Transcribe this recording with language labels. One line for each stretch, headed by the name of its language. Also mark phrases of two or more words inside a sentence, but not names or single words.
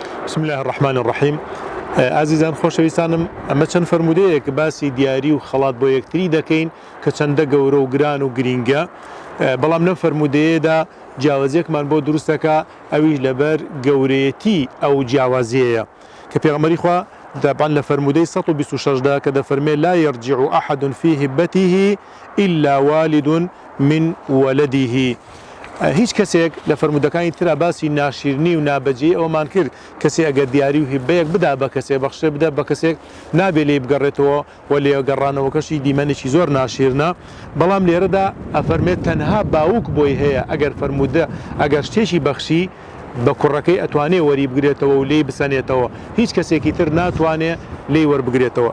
Arabic: بسم الله الرحمن الرحيم.
Central Kurdish: عزیزان خۆشەویستانم، ئەمە چەند فەرمودەیەک باسی دیاری و خەڵات بۆ یەکتری دەکەین کە چەندە گەورە و گران و گرینگە، بەڵام لەم فەرمودەیەدا جیاوازیەکمان بۆ دروستەکە ئەویش لەبەر گەورەیەتی ئەو جیاوازیەیە کە پێغەمبەری خوا دەبان لە فەرمودەی 126دا کە دەفەرمێ
Arabic: لا يرجع أحد في هبته إلا والد من ولده.
Central Kurdish: هیچ کەسێک لە فەرمودەکانی ترا باسی ناشیرنی و نابەجێ ئەومان کرد کەسێ ئەگەر دیاری و هیبەیەک بدا بە کەسێ بەخشێ بدە بە کەسێک نابێ لێ بگەڕێتەوە و لێ گەڕانەوەکەشی دیمەنێکی زۆر ناشیرنە، بەڵام لێرەدا ئەفەرمێت تەنها باوک بۆی هەیە ئەگەر فەرمودە ئەگەر شتێکی بەخشی بە کوڕەکەی ئەتوانێ وەری بگرێتەوە و لێی بسەنێتەوە، هیچ کەسێکی تر ناتوانێ لێی وەربگرێتەوە.